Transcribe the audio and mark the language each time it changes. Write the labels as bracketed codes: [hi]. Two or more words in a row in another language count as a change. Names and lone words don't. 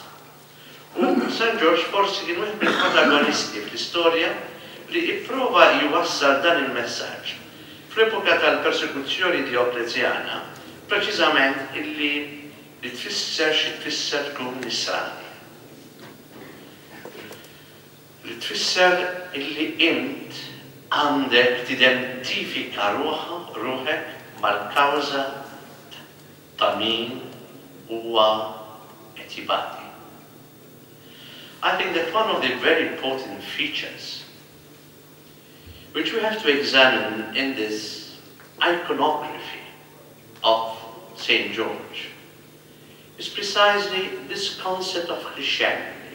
[mt] U San George forsi kien wieħed mill-protagonisti fl-istorja li ipprova jwassal dan il-messaġġ fl-epoka tal-persekuzzjoni Dioklezjana, preċiżament illi li tfisser xi tfisser tkun nisrani. Li tfisser illi int għandek tidentifika ruħek mal-kawza ta' min huwa qed jibati. [en] I think that one of the very important features which we have to examine in this iconography of St. George is precisely this concept of Christianity.